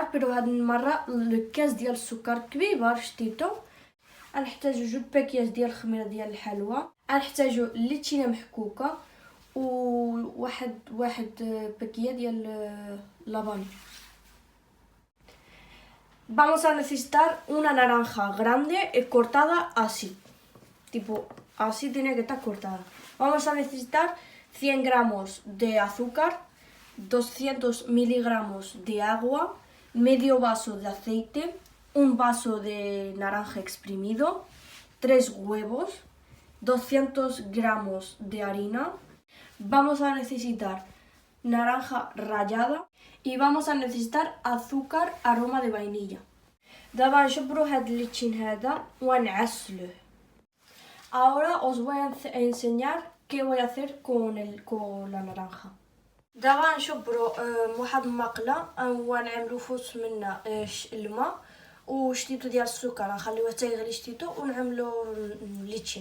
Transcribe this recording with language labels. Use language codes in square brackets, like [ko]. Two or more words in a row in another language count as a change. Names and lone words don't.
[ar] بيرو هاد المره الكاس ديال السكر كبيبه شتيتو. غنحتاجو 2 باكياج ديال الخميره ديال الحلوى، غنحتاجو الليتشينه محكوكه، واحد باكيه ديال لافاني. [es] Vamos a necesitar una naranja grande cortada así, tipo así tiene que estar cortada. Vamos a necesitar 100 gramos de azúcar, 200 miligramos de agua, medio vaso de aceite, un vaso de naranja exprimido, 3 huevos, 200 gramos de harina. Vamos a necesitar naranja rallada y vamos a necesitar azúcar aroma de vainilla. [ar] دابا نجبرو هاد الليتشين هذا ونعسلوه. [es] Ahora os voy a enseñar qué voy a hacer con la naranja. [ar] دابا نجبرو واحد المقله ونعملو فوس منها الماء وشتيتو ديال السكر، نخليوه حتى يغلي شتيتو ونعملو الليتشين.